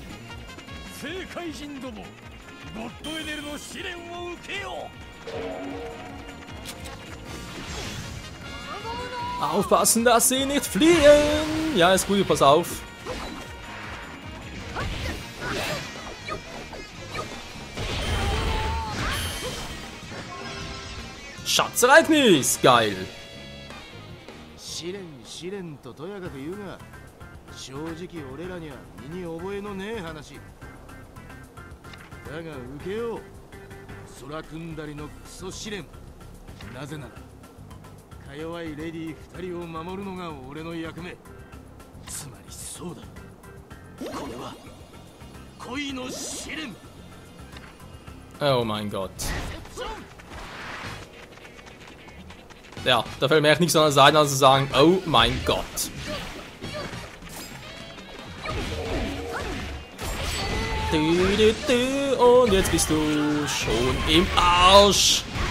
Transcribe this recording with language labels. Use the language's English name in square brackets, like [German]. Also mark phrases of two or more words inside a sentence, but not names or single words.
[German] Aufpassen, dass sie nicht fliehen! Ja, ist gut, pass auf. Schatzereignis! Geil! [Japanese] 正直俺らには身に覚えのねえ話だが受けよう空組んだりのクソ試練なぜならか弱いレディー2人を守るのが俺の役目つまりそうだこれは恋の試練 [German] Oh mein Gott. Ja, da fällt mir echt nichts anderes ein, als zu sagen, oh mein Gott. Und jetzt bist du schon im Arsch.